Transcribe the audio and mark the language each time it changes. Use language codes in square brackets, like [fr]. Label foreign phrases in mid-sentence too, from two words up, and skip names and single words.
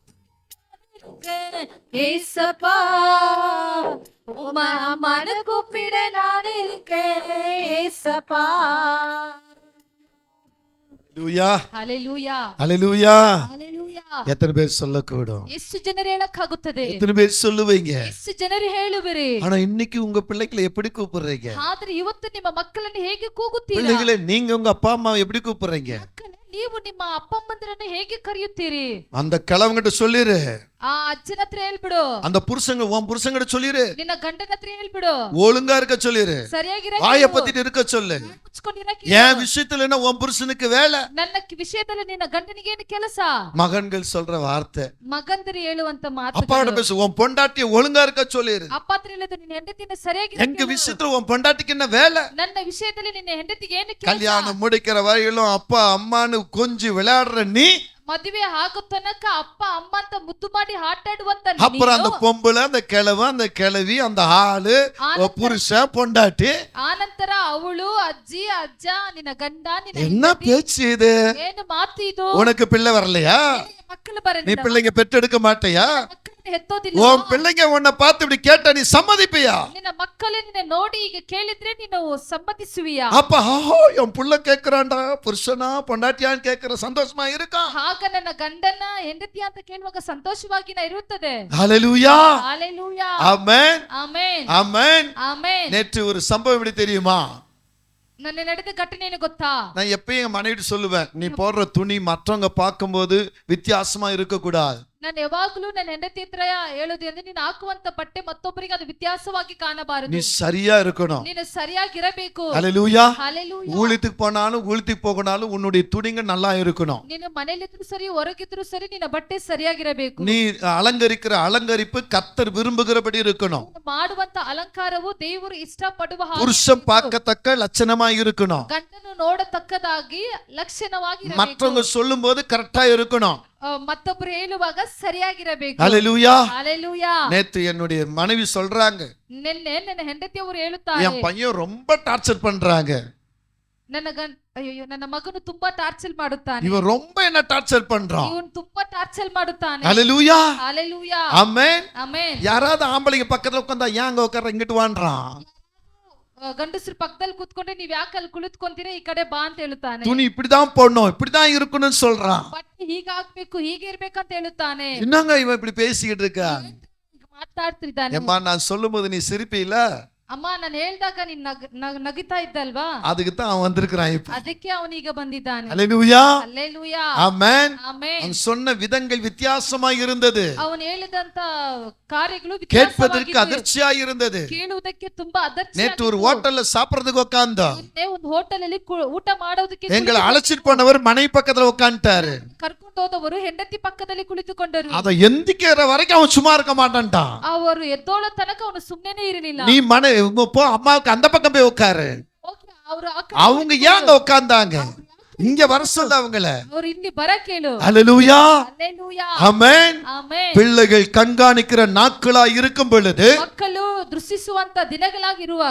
[ta] ஏசப்பா. உம்மா அம்மான்னு கூப்பிட நான் இருக்கேன் ஏசப்பா. ஹalleluya ஹalleluya ஹalleluya ஹalleluya. எத்தனை பேர் சொல்லக்கூடும்? [kn] ಎಷ್ಟು ಜನರು ಹೇಳಕ್ಕಾಗುತ್ತದೆ? [ta] எத்தனை பேர் சொல்லுவீங்க? [kn] ಎಷ್ಟು ಜನರು ಹೇಳುವಿರಿ? [ta] ஆனா இன்னைக்கு உங்க பிள்ளைகளை எப்படி கூப்பிடுறீங்க? [kn] ಆದ್ರೆ ಇವತ್ತು ನಿಮ್ಮ ಮಕ್ಕಳನ್ನು ಹೇಗೆ ಕೂಗುತ್ತೀರಾ? [ta] பிள்ளைகளை நீங்க உங்க அப்பா அம்மா எப்படி கூப்பிடுறீங்க? [kn] ಮಕ್ಕಳೇ, ನೀವು ನಿಮ್ಮ ಅಪ್ಪ ಅಮ್ಮಂದಿರನ್ನು ಹೇಗೆ ಕರೆಯುತ್ತೀರಿ? [ta] அந்த கிழவங்கிட்ட சொல்லிரு. [kn] ಆ ಅಜ್ಜನ ಹತ್ರ ಹೇಳ್ಬಿಡು. [ta] அந்த புருஷங்க உன் புருஷங்கிட்ட சொல்லிரு. [kn] ನಿನ್ನ ಗಂಡನ ಹತ್ರ ಹೇಳ್ಬಿಡು. [ta] ஒழுங்கா இருக்க சொல்லிரு. [kn] ಸರಿಯಾಗಿರ [ta] வாயை பத்திட்டு இருக்க சொல்லு. [kn] ಮುಚ್ಕೊಂಡಿರಕ್ಕೆ. [ta] என் விஷயத்துல என்ன உன் புருஷனுக்கு வேலை? [kn] ನನ್ನ ವಿಷಯದಲ್ಲಿ ನಿನ್ನ ಗಂಡನಿಗೆ ಏನು ಕೆಲಸ? [ta] மகன்கள் சொல்ற வார்த்தை. [kn] ಮಗಂದಿರು ಹೇಳುವಂತ [ta] அப்பாவோட [kn] ಮಾತು. [ta] பேசு. உன் பொண்டாட்டிய ஒழுங்கா இருக்க சொல்லிரு. [kn] ಅಪ್ಪ ಹತ್ರ ಹೇಳಿದ್ರು ನಿನ್ನ ಹೆಂಡತಿನ ಸರಿಯಾಗಿ. [ta] எங்க விஷயத்துல உன் பொண்டாட்டிக்கு என்ன வேலை? [kn] ನನ್ನ ವಿಷಯದಲ್ಲಿ ನಿನ್ನ ಹೆಂಡತಿಗೆ ಏನು ಕೆಲಸ? [ta] கல்யாணம் முடிக்கிற வரையிலும் அப்பா அம்மான்னு கொஞ்சி விளையாடுற நீ, [kn] ಮದುವೆ ಆಗೋ ತನಕ ಅಪ್ಪ ಅಮ್ಮ ಅಂತ ಮುದ್ದು ಮಾಡಿ ಆಟಾಡುವಂತ [ta] அப்புறம் அந்த பொம்பளை, அந்த கிழவன், அந்த கிழவி, அந்த ஆளு, புருஷன், பொண்டாட்டி, [kn] ಆನಂತರ ಅವಳು, ಅಜ್ಜಿ, ಅಜ್ಜ, ನಿನ್ನ ಗಂಡ, ನಿನ್ನ [ta] என்ன பேச்சு இது? [kn] ಏನು ಮಾತು ಇದು? [ta] உனக்கு பிள்ளை வரலையா? [kn] ಮಕ್ಕಳು [ta] நீ [kn] ಬರಲಿಲ್ಲ. [ta] பிள்ளைங்க பெற்றெடுக்க மாட்டியா? [kn] ಮಕ್ಕಳನ್ನ ಹೆತ್ತೋದಿಲ್ಲ. [ta] உன் பிள்ளைங்க உன்னை பார்த்து இப்படி கேட்டா நீ சம்மதிப்பியா? [kn] ನಿನ್ನ ಮಕ್ಕಳೇ ನಿನ್ನ ನೋಡಿ ಈಗ ಕೇಳಿದ್ರೆ ನೀನು ಸಮ್ಮತಿಸುವಿಯಾ? [ta] அப்ப ஆஹோ என் புள்ள கேக்குறான்டா, புருஷனா பொண்டாட்டியான்னு கேக்குற சந்தோஷமா இருக்கா? [kn] ಆಗ ನನ್ನ ಗಂಡನ ಹೆಂಡತಿ ಅಂತ ಕೇಳುವಾಗ ಸಂತೋಷವಾಗಿ ಇರುತ್ತದೆ. [ta] ஹalleluya ஹalleluya. ஆமென் [kn] ಆಮೆನ್ [ta] ஆமென். [kn] ಆಮೆನ್. [ta] நேற்று ஒரு சம்பவம் எப்படி தெரியுமா? [kn] ನನ್ನ ನಡೆದ ಘಟನೆ ಏನು ಗೊತ್ತಾ? [ta] நான் எப்பயும் என் மனைவிட்டு சொல்லுவேன், நீ போடுற துணி மற்றவங்க பார்க்கும்போது வித்தியாசமா இருக்க கூடாது. [kn] ನಾನು ಯಾವಾಗಲೂ ನನ್ನ ಹೆಂಡತಿ ಹತ್ರ ಹೇಳೋದು ಅಂದ್ರೆ ನೀನು ಹಾಕುವಂತ ಬಟ್ಟೆ ಮತ್ತೊಬ್ಬರಿಗೆ ಅದು ವ್ಯತ್ಯಾಸವಾಗಿ ಕಾಣಬಾರದು. [ta] நீ சரியா இருக்கணும். [kn] ನೀನು ಸರಿಯಾಗಿರಬೇಕು. [ta] ஹalleluya. ஹalleluya. ஊழியத்துக்கு போனாலும் ஊழியத்துக்கு போகனாலும் உன்னுடைய துணிங்க நல்லா இருக்கணும். [kn] ನೀನು ಮನೆಯಲ್ಲಿದ್ರು ಸರಿ ಹೊರಗಿದ್ರು ಸರಿ ನಿನ್ನ ಬಟ್ಟೆ ಸರಿಯಾಗಿರಬೇಕು. [ta] நீ அலங்கரிக்கிற அலங்கரிப்பு கர்த்தர் விரும்புகிறபடி இருக்கணும். [kn] ಮಾಡುವಂತ ಅಲಂಕಾರವು ದೇವರು ಇಷ್ಟಪಡುವ ಹಾಗೆ. [ta] புருஷன் பார்க்கத்தக்க லட்சணமா இருக்கணும். [kn] ಗಂಡನು ನೋಡತಕ್ಕದಾಗಿ ಲಕ್ಷಣವಾಗಿ [ta] மற்றவங்க சொல்லும்போது கரெக்டா இருக்கணும். [kn] ಮತ್ತೊಬ್ಬರು ಹೇಳುವಾಗ ಸರಿಯಾಗಿರಬೇಕು. [ta] ஹalleluya. ஹalleluya. நேத்து என்னுடைய மனைவி சொல்றாங்க, [kn] ನಿನ್ನೆ ನನ್ನ ಹೆಂಡತಿಯವರು ಹೇಳುತ್ತಾರೆ, [ta] என் பையன் ரொம்ப டார்ச்சர் பண்றாங்க. [kn] ಅಯ್ಯೋ ನನ್ನ ಮಗನು ತುಂಬಾ ಟಾರ್ಚರ್ ಮಾಡುತ್ತಾನೆ. [ta] இவன் ரொம்ப என்ன டார்ச்சர் பண்றான். [kn] ಇವನು ತುಂಬಾ ಟಾರ್ಚರ್ ಮಾಡುತ್ತಾನೆ. [ta] ஹalleluya. ஹalleluya. ஆமென். [kn] ಆಮೆನ್. [ta] யாராவது ஆம்பளைங்க பக்கத்துல உட்கார்ந்தா ஏன் அங்க உட்கார்ற இங்கிட்டு வான்றான். [kn] ಗಂಡಸರು ಪಕ್ಕದಲ್ಲಿ ಕೂತ್ಕೊಂಡ್ರೆ ನೀವ್ ಯಾಕೆ ಅಲ್ಲಿ ಕುಳಿತುಕೊಂತೀರಾ, ಈ ಕಡೆ ಬಾ ಅಂತ ಹೇಳುತ್ತಾನೆ. [ta] துணி இப்படிதான் போடணும், இப்படிதான் இருக்கணும்னு சொல்றான். [kn] ಬಟ್ಟೆ ಹೀಗೆ ಹಾಕ್ಬೇಕು, ಹೀಗೆ ಇರ್ಬೇಕಂತ ಹೇಳುತ್ತಾನೆ. [ta] என்னங்க இவன் இப்படி பேசிக்கிட்டு இருக்கா? [kn] ಮಾತಾಡ್ತಿದ್ದಾನೆ. [ta] ஏம்மா நான் சொல்லும்போது நீ சிரிப்பீல? [kn] ಅಮ್ಮ ನಾನು ಹೇಳ್ದಾಗ ನೀನ್ ನಗಿತಾ ಇದ್ದಲ್ವಾ? [ta] அதுக்கு தான் அவன் வந்திருக்கிறான் இப்ப. [kn] ಅದಕ್ಕೆ ಅವನೀಗ ಬಂದಿದ್ದಾನೆ. [ta] ஹalleluya. [kn] ಹಲ್ಲೆಲೂಯಾ. [ta] ஆமென். [kn] ಆಮೆನ್. [ta] அவன் சொன்ன விதங்கள் வித்தியாசமாக இருந்தது. [kn] ಅವನು ಹೇಳಿದಂತ ಕಾರ್ಯಗಳು [ta] கேட்பதற்கு அதிர்ச்சியா இருந்தது. [kn] ಕೇಳುವುದಕ್ಕೆ ತುಂಬಾ [ta] நேற்று ஒரு ஹோட்டல்ல சாப்பிடுறதுக்கு உட்கார்ந்தோம். [kn] ಒಂದು ಹೋಟೆಲ್ ಅಲ್ಲಿ ಊಟ ಮಾಡೋದಕ್ಕೆ [ta] எங்களை அழைச்சிட்டு போனவர் மனைவி பக்கத்துல உட்கார்ந்துட்டாரு. [kn] ಕರ್ಕೊಂಡು ಹೋದವರು ಹೆಂಡತಿ ಪಕ್ಕದಲ್ಲಿ ಕುಳಿತುಕೊಂಡರು. [ta] அத எந்திக்கிற வரைக்கும் அவன் சும்மா இருக்க மாட்டான்டான். [kn] ಅವರು ಎದ್ದೋಳ ತನಕ ಅವನು ಸುಮ್ಮನೆ ಇರಲಿಲ್ಲ. [ta] நீ போ அம்மாவுக்கு அந்த பக்கம் போய் உட்காரு. அவங்க ஏன் அங்க உட்கார்ந்தாங்க? இங்க வர சொல்ல அவங்கள. [kn] ಅವ್ರು ಇಲ್ಲಿ ಬರಕ್ಕೆ ಹೇಳು. [ta] ஹல்லேலூயா. [kn] ಹಲ್ಲೆಲೂಯಾ. [ta] ஆமென். [kn] ಆಮೆನ್. [ta] பிள்ளைகள் கண்காணிக்கிற நாட்களா இருக்கும் பொழுது [kn] ಮಕ್ಕಳು ದೃಷ್ಟಿಸುವಂತ ದಿನಗಳಾಗಿರುವಾಗ